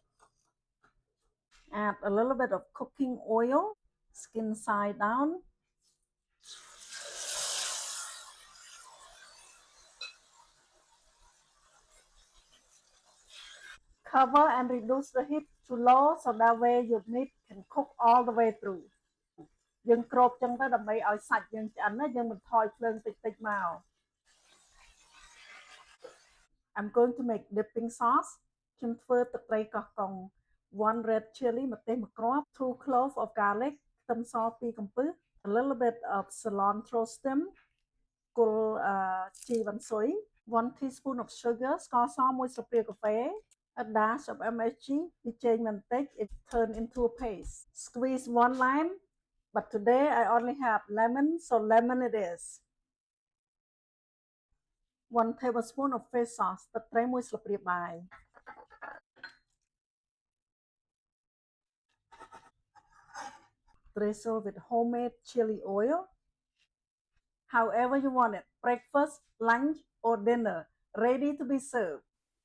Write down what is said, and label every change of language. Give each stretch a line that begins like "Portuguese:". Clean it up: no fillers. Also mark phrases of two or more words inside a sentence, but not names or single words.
English: Add a little bit of cooking oil, skin side down. Cover and reduce the heat to low so that way your meat can cook all the way through.
Khmer: យើងគ្របចឹងទៅដើម្បីឲ្យសាច់យើងឆ្អិនណាយើងបន្ថយភ្លើងតិចតិចមក
English: I'm going to make dipping sauce
Khmer: ខ្ញុំធ្វើទឹកត្រីកោះកុង
English: 1 red chili
Khmer: ម្ទេស1គ្រាប់
English: 2 cloves of garlic
Khmer: ខ្ទឹមស2កំពឹស
English: a little bit of cilantro stem
Khmer: គល់ជីវ៉ាន់ស៊ុយ
English: 1 teaspoon of sugar
Khmer: ស្ករស1ស្លាបព្រាកាហ្វេ
English: a dash of MSG
Khmer: វាចេញបន្តិច
English: it turn into a paste. Squeeze 1 lime, but today I only have lemon, so lemon it is. 1 tablespoon of fish sauce
Khmer: ទឹកត្រី1ស្លាបព្រាបាយ
English: Drizzle with homemade chili oil. However you want it, breakfast, lunch or dinner, ready to be served.